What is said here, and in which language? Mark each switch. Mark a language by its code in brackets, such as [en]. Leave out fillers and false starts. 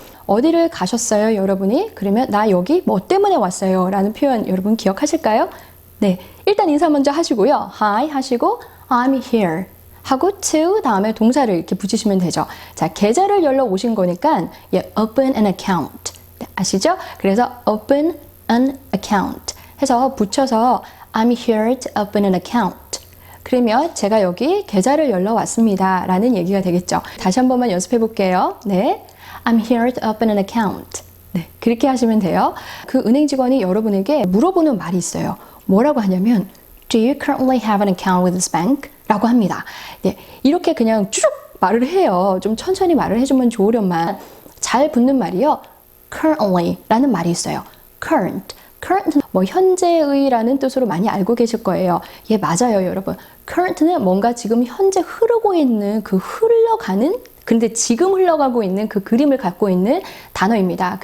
[ko] 어디를 가셨어요, 여러분이? 그러면 나 여기 뭐 때문에 왔어요 라는 표현 여러분 기억하실까요? 네, 일단 인사 먼저 하시고요. Hi 하시고 [en] I'm here [ko] 하고 to 다음에 동사를 이렇게 붙이시면 되죠. 자, 계좌를 열러 오신 거니까 [en] open an account [ko] 아시죠? 그래서 open an account 해서 붙여서 [en] I'm here to open an account. [ko] 그러면 제가 여기 계좌를 열러 왔습니다 라는 얘기가 되겠죠. 다시 한 번만 연습해 볼게요. [en] 네, I'm here to open an account. [ko] 네, 그렇게 하시면 돼요. 그 은행 직원이 여러분에게 물어보는 말이 있어요. 뭐라고 하냐면 [en] Do you currently have an account with this bank? [ko] 라고 합니다. 네, 이렇게 그냥 쭉 말을 해요. 좀 천천히 말을 해주면 좋으련만 잘 붙는 말이요. currently 라는 말이 있어요. current 뭐 현재의라는 뜻으로 많이 알고 계실 거예요. 예, 맞아요, 여러분. current는 뭔가 지금 현재 흐르고 있는 그 흘러가는, 근데 지금 흘러가고 있는 그 그림을 갖고 있는 단어입니다.